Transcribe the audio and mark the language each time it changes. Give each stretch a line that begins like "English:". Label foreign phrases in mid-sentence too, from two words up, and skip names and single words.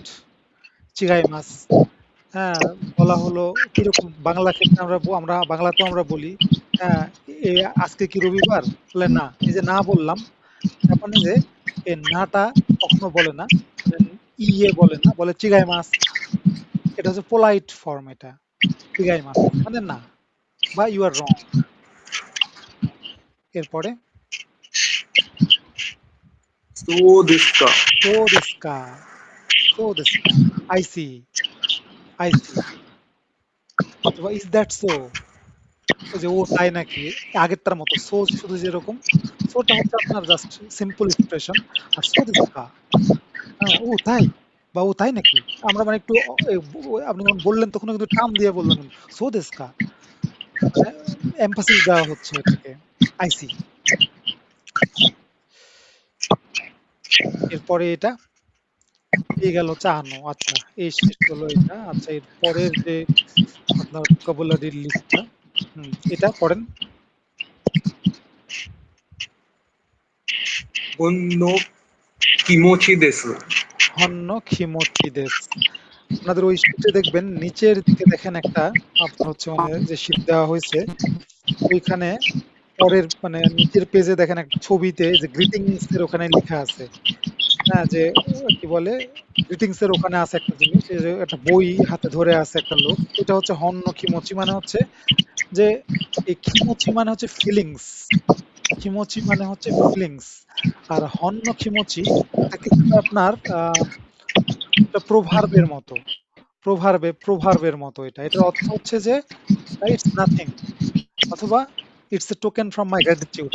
Japanese: ちがいます,
Bangla: হ্যাঁ, বলা হলো কিরকম বাংলা ক্ষেত্রে আমরা বাংলাতেও আমরা বলি, হ্যাঁ, এ আজকে কি রবিবার, বলে না, এই যে না বললাম, জাপানিজে এই নাটা কখনো বলে না, মানে ইয়ে বলে না, বলে
Japanese: ちがいます.
Bangla: এটা হচ্ছে
English: polite form,
Bangla: এটা
Japanese: ちがいます
Bangla: মানে না, বা
English: you are wrong.
Bangla: এরপরে
Japanese: そうですか。そうですか. そうですか,
English: I see, I see,
Bangla: অথবা
English: is that so,
Bangla: ওই যে ও তাই নাকি, আগেরটার মতো সো শুধু যেরকম, সোটা হচ্ছে আপনার
English: just simple expression,
Bangla: আর
Japanese: そうですか,
Bangla: হ্যাঁ, ও তাই, বা ও তাই নাকি, আমরা মানে একটু আপনি যখন বললেন তখন কিন্তু টান দিয়ে বললেন,
Japanese: そうですか,
Bangla: মানে এমফাসিস দেওয়া হচ্ছে এটাকে, আইসি। এরপরে এটা এই গেল হচ্ছে আনো। আচ্ছা, এই শেষ হলো এটা। আচ্ছা, এর পরের যে আপনার ভোকাবুলারির লিস্টটা, এটা পড়েন।
Japanese: ほんの気持ちです。ほんの気持ちです.
Bangla: আপনাদের ওই শিটে দেখবেন নিচের দিকে দেখেন একটা আপনার হচ্ছে মানে যে শিট দেওয়া হয়েছে, ওইখানে পরের মানে নিচের পেজে দেখেন একটা ছবিতে যে গ্রিটিংস এর ওখানে লেখা আছে, হ্যাঁ, যে কি বলে, গ্রিটিংস এর ওখানে আছে একটা জিনিস, এই যে একটা বই হাতে ধরে আছে একটা লোক, এটা হচ্ছে
Japanese: ほんの気持ち,
Bangla: মানে হচ্ছে যে এই খিমোচি মানে হচ্ছে ফিলিংস, খিমোচি মানে হচ্ছে ফিলিংস, আর
Japanese: ほんの気持ち
Bangla: এটা কিছুটা আপনার একটা প্রভার্বের মতো, প্রভার্বের মতো, এটার অর্থ হচ্ছে যে
English: it's nothing,
Bangla: অথবা
English: it's a token from my gratitude.